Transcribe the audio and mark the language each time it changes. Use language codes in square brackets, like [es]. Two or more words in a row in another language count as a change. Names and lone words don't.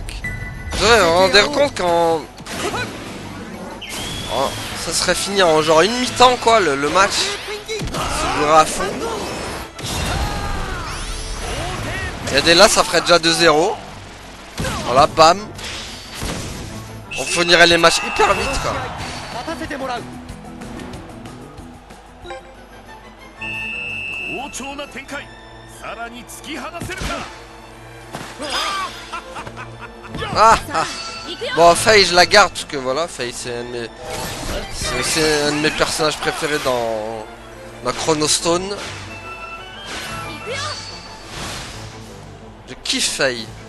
[fr] Vous vous rendez compte quand... Oh, ça serait fini en genre une mi-temps quoi le match. Ça jouera à fond. Et dès là ça ferait déjà 2-0. Voilà, bam. On finirait les matchs hyper vite quoi. [ja] 勝たせてもらう。好調な展開、さらに突き放せるか。 Ah, ah. [fr] Bon, Faye, je la garde parce que voilà, Faye, c'est un de mes personnages préférés dans Chronostone. Je kiffe Faye.